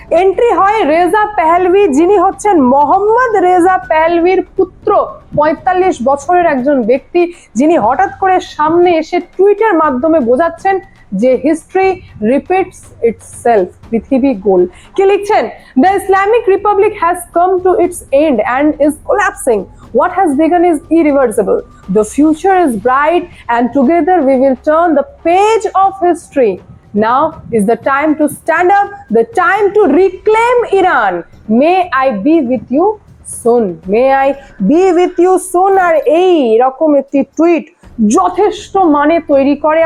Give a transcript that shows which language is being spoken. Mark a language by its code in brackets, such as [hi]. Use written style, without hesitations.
[bn] Entry হয় রেজা পেহলভি, যিনি হচ্ছেন মোহাম্মদ রেজা পেহলভির পুত্র, 45 বছরের একজন ব্যক্তি, যিনি হঠাৎ করে সামনে এসে টুইটের মাধ্যমে বোঝাচ্ছেন যে [en] history repeats itself, [bn] পৃথিবী গোল। কি লিখছেন? [en] The Islamic republic has come to its end and is collapsing. What has begun is irreversible. The future is bright and together we will turn the page of history. Now is the time to stand up, the time to reclaim Iran. May I be with you soon. May I be with you soon. [bn] আর এই রকম একটি tweet যথেষ্ট মানে তৈরি করে।